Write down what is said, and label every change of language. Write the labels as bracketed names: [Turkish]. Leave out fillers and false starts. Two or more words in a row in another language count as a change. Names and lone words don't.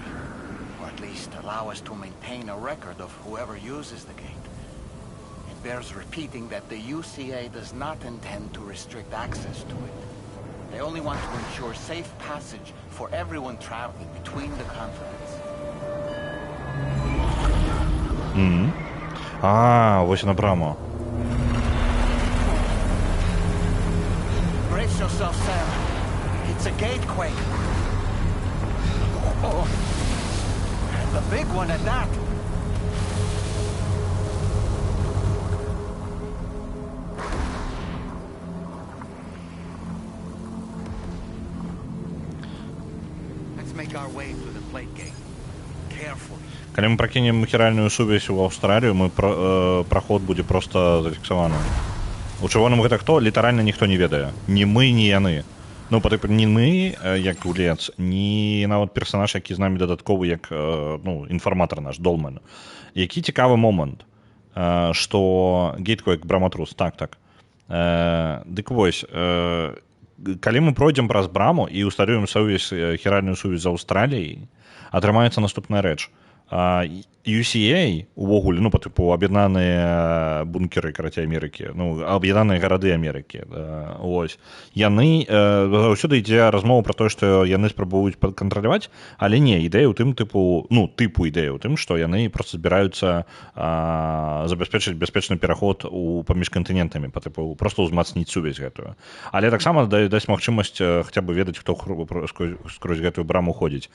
[English] Or at least allow us to maintain a record of whoever uses the gate. It bears repeating that the UCA does not intend to restrict access to it. They only want to ensure safe passage for everyone traveling between the continents. [Belarusian] Ось на браму. [English] Brace yourself, Sam. It's a gatequake. Oh, and the big one at that. Let's make our way through the plate gate. Carefully. [Belarusian] Калі мы пракінем хіральную сувязь у Аўстралію, мы праход будзе проста зафіксаваны. У чырвоным гэта хто? Літаральна ніхто не ведае. Ні мы, ні яны. Ну, ні мы, як гулец, ні нават персанаж, які з намі дадатковы, як інфарматар наш, Долман. Які цікавы момант, што Гейтquake Браматрус, так. Дык вось, калі мы пройдзем праз браму і ўсталюем сувязь, хіральную сувязь з Аўстраліяй, атрымаецца наступная рэч. UCA увогуле, [Ukrainian] ну, по типу, об'єднані бункери, карацей, Америки, ну, об'єднані городи Америки, ось. [Belarusian] Яны, заўсёды ідзе размова [Ukrainian] про те, [Belarusian] што яны спрабуюць кантраляваць, але не, ідэя ў тым, тыпу ідэя ў тым, што яны просто збіраюцца забяспечыць бяспечны пераход паміж кантынентамі, [Ukrainian] по типу, [Belarusian] просто ўзмацніць сувязь гэтую. Але таксама дасць магчымасць хаця бы ведаць, хто скрозь гэтую браму ходзіць.